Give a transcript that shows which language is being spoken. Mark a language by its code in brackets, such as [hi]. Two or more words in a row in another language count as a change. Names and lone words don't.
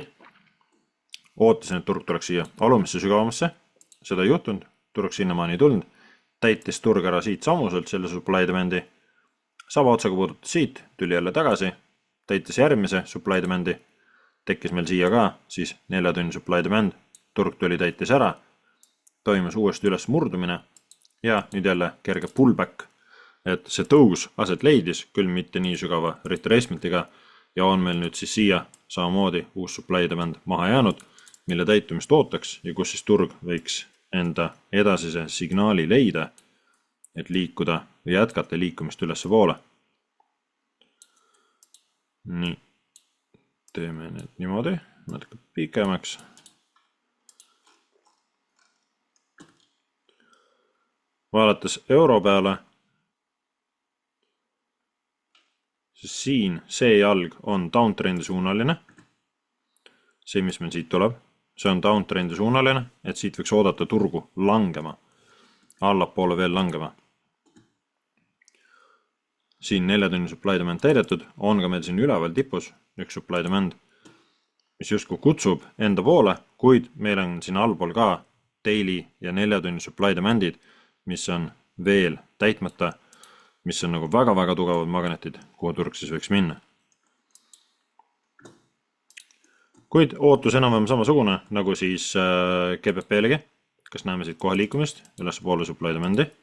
[et] Ootasin, et turg tuleks siia alumisse sügavamasse. Seda ei juhtunud, turg sinnamaani ei tulnud. Täitis turg ära siit samuselt selle [en] supply demandi. [et] Sama otsaga puudutas siit, tuli jälle tagasi, täitis järgmise [en] supply demandi. [et] Tekkis meil siia ka siis 4 tunni [en] supply demand. [et] Turg tuli täitis ära, toimus uuesti üles murdumine ja nüüd jälle kerge pullback. Et see tõus aset leidis, küll mitte nii sügava retracementiga ja on meil nüüd siis siia samamoodi uus [en] supply demand [et] maha jäänud, mille täitumist ootaks ja kus siis turg võiks enda edasise signaali leida, et liikuda või jätkata liikumist ülesse poole. Nii, teeme need niimoodi, natuke pikemaks. Vaadates euro peale, siis siin see jalg on downtrendi suunaline. See, mis meil siit tuleb, see on downtrendi suunaline, et siit võiks oodata turgu langema, allapoole veel langema. Siin 4 tunni [en] supply demand [et] täidetud, on ka meil siin üleval tipus üks [en] supply demand, [et] mis justkui kutsub enda poole, kuid meil on siin allpool ka daily ja 4 tunni [en] supply demandid, [et] mis on veel täitmata, mis on nagu väga-väga tugevad magnetid, kuhu turg siis võiks minna. Kuid ootus enam-vähem samasugune, nagu siis GBP-legi, kas näeme siit kohe liikumist, üles poole [en] supply demandi.